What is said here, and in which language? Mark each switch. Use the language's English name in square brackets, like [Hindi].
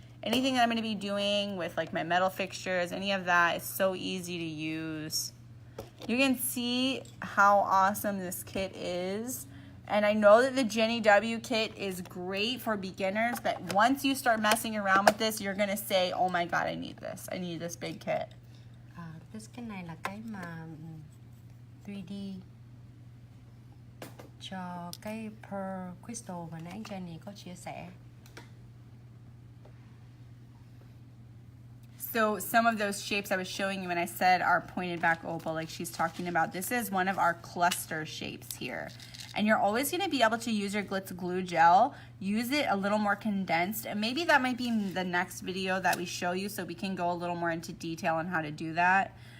[English] Anything that I'm going to be doing with like my metal fixtures, any of that is so easy to use. You can see how awesome this kit is. And I know that the Jenny W kit is great for beginners, but once you start messing around with this, you're going to say, oh my God, I need this. I need this big kit. [Vietnamese] Cái này là cái mà 3D cho cái pearl crystal mà nãy Jenny có chia sẻ. [English] So some of those shapes I was showing you when I said our pointed back opal, like she's talking about, this is one of our cluster shapes here. And you're always going to be able to use your Glitz glue gel, use it a little more condensed, and maybe that might be the next video that we show you so we can go a little more into detail on how to do that.